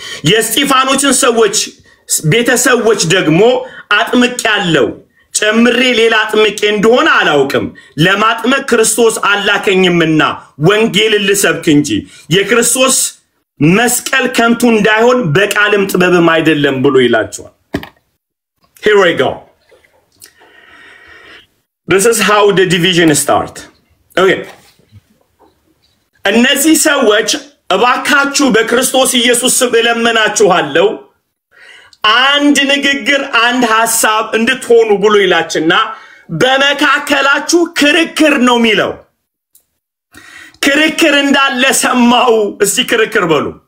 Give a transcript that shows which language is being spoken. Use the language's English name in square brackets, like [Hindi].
[Amharic] የስጢፋኖችን ቤተሰቦች ደግሞ አጥምቄአለሁ ጨምሬ ሌላ አጥምቄ እንደሆነ አላውቅም። ለማጥመቅ ክርስቶስ አላከኝምና ወንጌልን ልሰብክ እንጂ የክርስቶስ መስቀል ከንቱ እንዳይሆን በቃልም ጥበብም አይደለም ብሎ ይላቸዋል። [English] Here we go. This is how the division start. Okay. [Amharic] እነዚህ ሰዎች እባካችሁ በክርስቶስ ኢየሱስ ስም እለምናችኋለሁ አንድ ንግግር አንድ ሐሳብ እንድትሆኑ ብሎ ይላችና በመካከላችሁ ክርክር ነው የሚለው። ክርክር እንዳለ ሰማው። እስቲ ክርክር በሉ።